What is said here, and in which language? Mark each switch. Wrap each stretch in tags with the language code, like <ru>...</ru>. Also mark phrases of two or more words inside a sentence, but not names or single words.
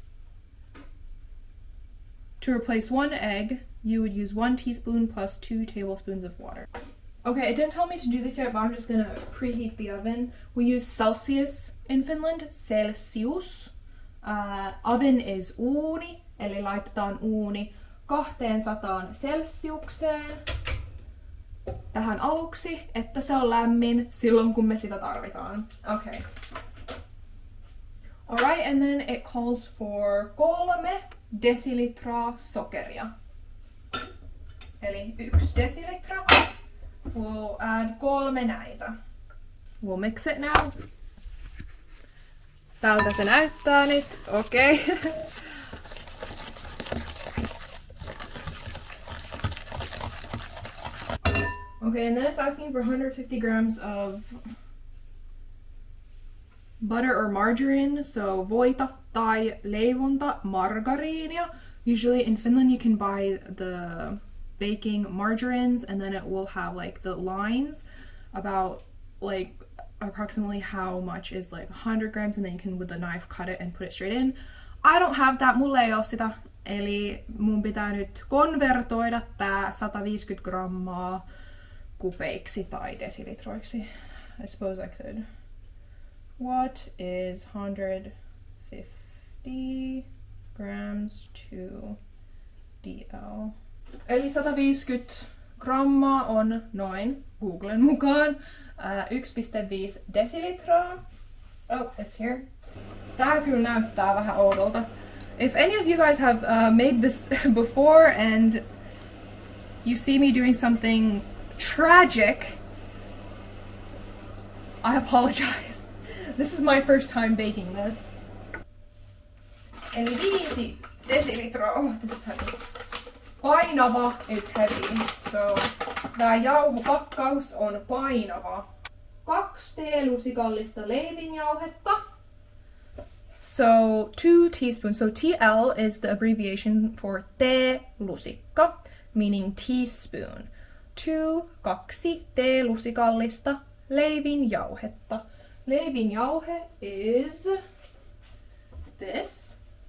<en>To replace 1 egg, you would use 1 teaspoon plus 2 tablespoons of water. Okay, it didn't tell me to do this yet, but I'm just gonna preheat the oven. We use Celsius in Finland, Celsius. Oven is</en> <fi>uuni, eli laitetaan uuni 200 celsiukseen tähän aluksi, että se on lämmin silloin kun me sitä tarvitaan.</fi> <en>Okay. Alright, and then it calls for 3</en> <fi>desilitraa sokeria. Eli 1 desilitra.</fi> <en>We'll add 3 näitä. We'll mix it now.</en> <fi>Tältä se näyttää nyt.</fi> <en>Okay. Okay, and then it's asking for 150 grams of butter or margarine, so</en> <fi>voita tai leivonta margariinia.</fi> <en>Usually in Finland you can buy the baking margarines, and then it will have like the lines about like approximately how much is like 100 grams, and then you can with the knife cut it and put it straight in. I don't have that,</en> <fi>mulla ei oo sitä, eli mun pitää nyt konvertoida tää 150 grammaa kupeiksi tai desilitroiksi.</fi> <en>I suppose I could. What is 150 grams to DL?</en> <fi>Eli 150 grammaa on noin, Googlen mukaan, 1,5 desilitraa.</fi> <en>Oh, it's here.</en> <fi>Tää kyllä näyttää vähän oudolta.</fi> <en>If any of you guys have made this before and you see me doing something tragic, I apologize. This is my first time baking this.</en> <fi>Eli 5 desilitraa.</fi> <en>Oh, this is heavy.</en> <fi>Painava</fi> <en>is heavy, so</en> <fi>tää jauhopakkaus on painava. 2 teelusikallista leivinjauhetta.</fi> <en>So 2 teaspoons. So TL is the abbreviation for teelusikka, meaning teaspoon.</en> <fi>2 teelusikallista leivinjauhetta.</fi> <en>Leivinjauhe is this.</en>